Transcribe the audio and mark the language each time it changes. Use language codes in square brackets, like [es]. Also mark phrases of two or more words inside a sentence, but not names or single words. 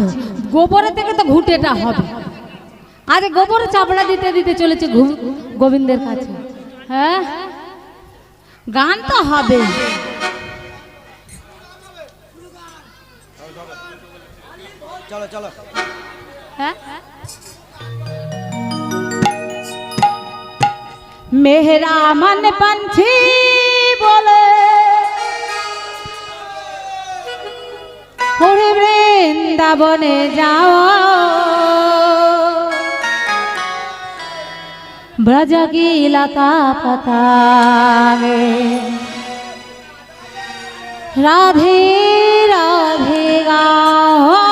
[bn] গোবরের থেকে তো ঘুঁটেটা হবে। আজ গোবর চাপড়া দিতে দিতে চলেছে গোবিন্দের কাছে। হ্যাঁ, গান তো হবে। চলো চলো। হ্যাঁ, [hi] मेरा मन पंछी बोले होरे वृंदावने जाओ ब्रज की लता पता में राधे राधे गाओ।